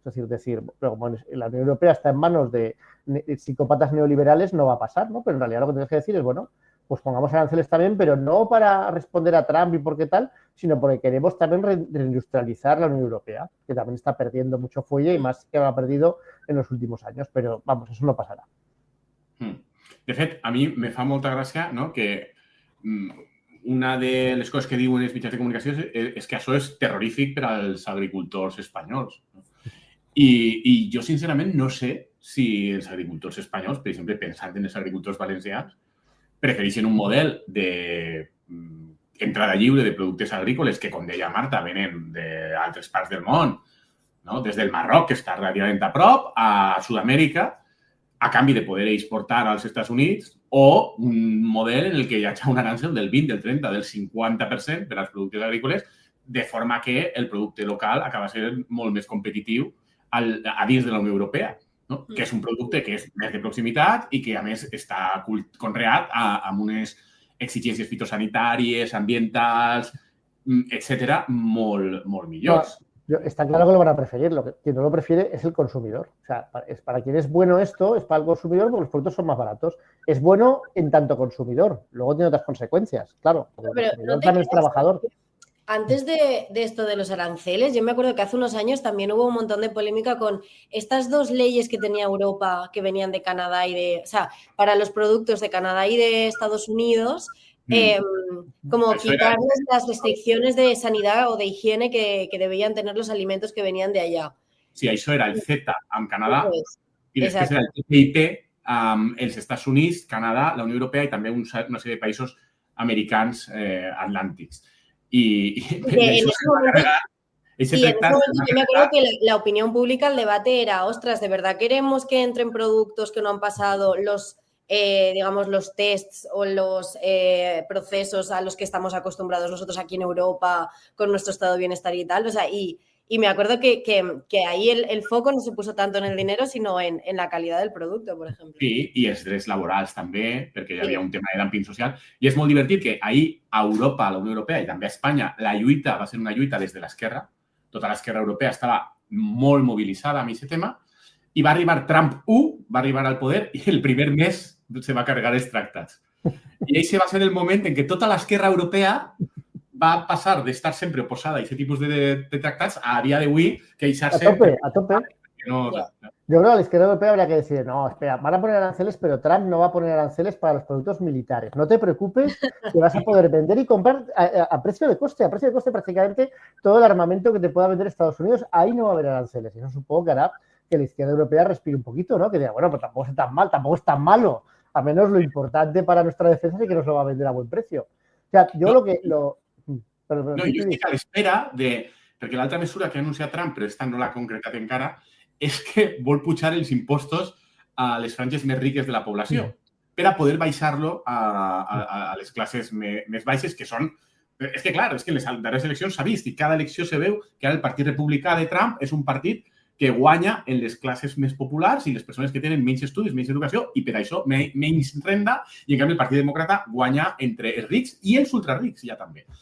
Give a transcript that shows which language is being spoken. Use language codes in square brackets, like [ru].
[es] Es decir, pero como la Unión Europea está en manos de psicópatas neoliberales, no va a pasar, ¿no? Pero en realidad lo que tienes que decir es, bueno, pues pongamos aranceles también, pero no para responder a Trump y por qué tal, sino porque queremos también reindustrializar la Unión Europea, que también está perdiendo mucho fuelle y más que lo ha perdido en los últimos años. Pero, vamos, eso no pasará. [ca] De fet, a mi me fa molta gràcia, no?, que una de les coses que diuen els mitjans de comunicació és que això és terrorífic per als agricultors espanyols. I jo, sincerament, no sé si els agricultors espanyols, per exemple, pensant en els agricultors valencians, prefereixen un model d'entrada lliure de productes agrícoles que, com deia Marta, venen d'altres parts del món, no? Des del Marroc, que està relativament a prop, a Sud-amèrica, a canvi de poder exportar als Estats Units, o un model en el que hi ha un arancel del 20, del 30, del 50% per als productes agrícoles, de forma que el producte local acaba sent molt més competitiu a dins de la Unió Europea, no? Que és un producte que és més de proximitat i que, a més, està conreat amb unes exigències fitosanitàries, ambientals, etcètera, molt millors. [es] Está claro que lo van a preferir. Quien no lo prefiere es el consumidor. O sea, para quien es bueno esto, es para el consumidor porque los productos son más baratos. Es bueno en tanto consumidor. Luego tiene otras consecuencias, claro. Porque el consumidor también es trabajador. Antes de esto de los aranceles, yo me acuerdo que hace unos años también hubo un montón de polémica con estas dos leyes que tenía Europa que venían de Canadá o sea, para los productos de Canadá y de Estados Unidos, como quitarles las restricciones de sanidad o de higiene que debían tener los alimentos que venían de allá. [ca] Sí, això era el CETA amb Canadà [es] Pues, [ca] i després era el TTIP els Estats Units, Canadà, la Unió Europea i també una sèrie de països americans atlàntics. [es] Y en ese momento yo me acuerdo que la opinión pública, el debate era, ostras, ¿de verdad queremos que entren productos que no han pasado los, digamos, los tests o los procesos a los que estamos acostumbrados nosotros aquí en Europa con nuestro estado de bienestar y tal? O sea, y me acuerdo que ahí el foco no se puso tanto en el dinero, sino en la calidad del [ca] producte, per exemple. Sí, i els drets laborals també, perquè hi havia un tema de dumping social. I és molt divertit que ahir a Europa, a la Unió Europea i també a Espanya, la lluita va ser una lluita des de l'esquerra. Tota l'esquerra europea estava molt mobilitzada amb aquest tema i va arribar Trump 1, va arribar al poder i el primer mes se va carregar els tractats. I aquest va ser el moment en què tota l'esquerra europea va passar d'estar sempre oposada a aquest tipus de tractats a dia d'avui queixar-se... A tope. No, [es] Yo creo que a la izquierda europea habría que decir, no, espera, van a poner aranceles, pero Trump no va a poner aranceles para los productos militares. No te preocupes, que vas a poder vender y comprar a precio de coste prácticamente todo el armamento que te pueda vender Estados Unidos. Ahí no va a haber aranceles. Y eso supongo que hará que la izquierda europea respire un poquito, ¿no? Que diga, bueno, pues tampoco es tan mal, tampoco es tan malo. A menos lo importante para nuestra defensa es que nos lo va a vender a buen precio. O sea, yo no. [ca] Perdó, jo estic a l'espera de... Perquè l'altra mesura que ha anunciat Trump, però esta no l'ha concretat encara, és que vol pujar els impostos a les franges més riques de la població per a poder baixar-lo a les classes més baixes, que són... És que, clar, és que en les darreres eleccions s'ha vist i cada elecció se veu que ara el Partit Republicà de Trump és un partit que guanya en les classes més populars i les persones que tenen menys estudis, menys educació i per això menys renda i en canvi el Partit Demòcrata guanya entre els rics i els ultrarics ja també.